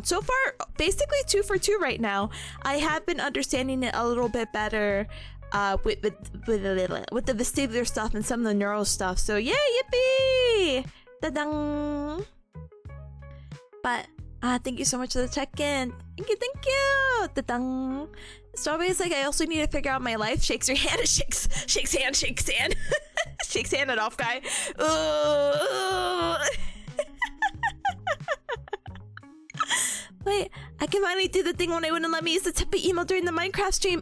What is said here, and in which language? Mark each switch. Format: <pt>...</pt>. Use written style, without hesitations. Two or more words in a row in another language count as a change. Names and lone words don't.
<en>So far, basically 2 for 2 right now. I have been understanding it a little bit better with the vestibular stuff and some of the neural stuff. So yeah, yippee! Ta-dang! But thank you so much for the check-in. Thank you! Ta-dang! Strawberry's like, I also need to figure out my life. Shakes her hand and shakes hand. Shakes hand at off guy. Wait, I can finally do the thing when they wouldn't let me use the Tipa email during the Minecraft stream.</en>